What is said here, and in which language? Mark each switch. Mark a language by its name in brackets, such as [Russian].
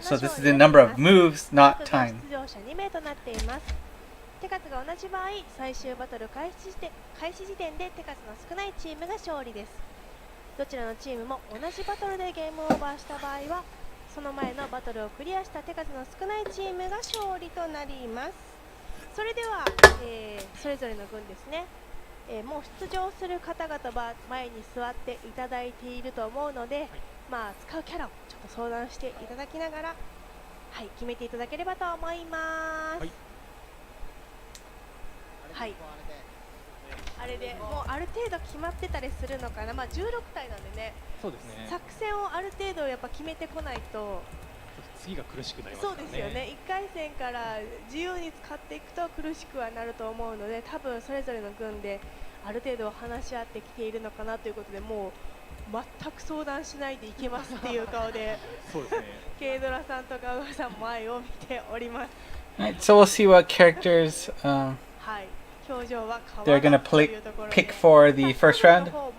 [English] So this is the number of moves, not time. [Japanese] 手数が同じ場合、最終バトル開始時点で手数の少ないチームが勝利です。どちらのチームも同じバトルでゲームオーバーした場合は、その前のバトルをクリアした手数の少ないチームが勝利となります。それでは、それぞれの軍ですね、もう出場する方々は前に座っていただいていると思うので、まあ、使うキャラをちょっと相談していただきながら、はい、決めていただければと思います。はい、あれでもうある程度決まってたりするのかな、まあ、16体なんでね、そうですね、作戦をある程度やっぱ決めてこないと次が苦しくなりますからね。そうですよね、1回戦から自由に使っていくと苦しくはなると思うので、多分それぞれの軍である程度話し合ってきているのかなということで、もう全く相談しないでいけますっていう顔でそうですね、ケイドラさんとかウガさんも前を見ております。 [English] Alright, so we'll see what characters [Japanese] はい、表情は [English] they're gonna pick for the first round.